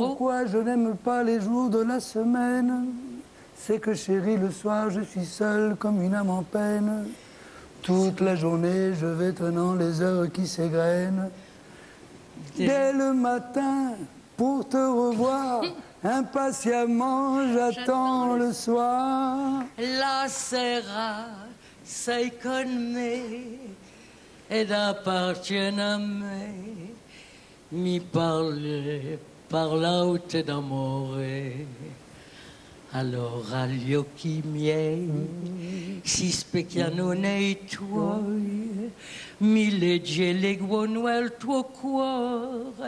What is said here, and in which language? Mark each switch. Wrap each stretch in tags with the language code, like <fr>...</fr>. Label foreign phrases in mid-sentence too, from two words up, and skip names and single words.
<fr>Pourquoi je n'aime pas les jours de la semaine? C'est que chérie, le soir, je suis seule comme une âme en peine. Toute la journée, je vais traînant les heures qui s'égrènent. Dès le matin, pour te revoir, impatiemment, j'attends le soir.</fr> <it>La sera sei con me, ed appartiene a me. Mi parlaute d'amore. Allora gli occhi miei si specchiano nei tuoi, mi legge e leggono al tuo cuore.</it>